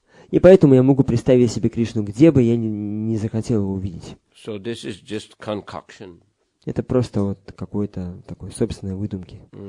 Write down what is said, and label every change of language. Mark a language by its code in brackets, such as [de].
[ru] И поэтому я могу представить себе Кришну, где бы я не захотел его увидеть. [en] So this is just concoction. [ru] Это просто вот какой-то такой собственной выдумки.